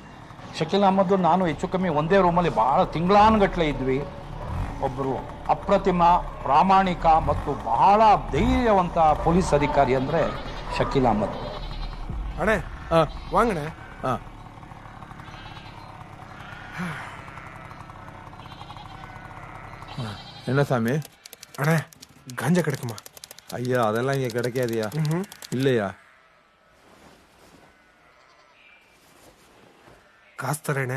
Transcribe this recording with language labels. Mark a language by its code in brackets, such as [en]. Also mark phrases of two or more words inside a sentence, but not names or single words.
[kn] ಶಕೀಲ್ ಅಹಮದ್ ನಾನು ಹೆಚ್ಚು ಕಮ್ಮಿ ಒಂದೇ ರೂಮಲ್ಲಿ ಭಾಳ ತಿಂಗಳಾನುಗಟ್ಟಲೆ ಇದ್ವಿ. ಒಬ್ಬರು ಅಪ್ರತಿಮ, ಪ್ರಾಮಾಣಿಕ ಮತ್ತು ಬಹಳ ಧೈರ್ಯವಂತ ಪೊಲೀಸ್ ಅಧಿಕಾರಿ ಅಂದರೆ ಶಕೀಲ್ ಅಹಮದ್. [ta] அண்ணா வாங்கண்ணா. என்ன சாமி? அண்ணே கஞ்சா கிடைக்குமா? ஐயா அதெல்லாம் இங்கே கிடைக்காதியா. இல்லையா? காசு தரேண்ணே.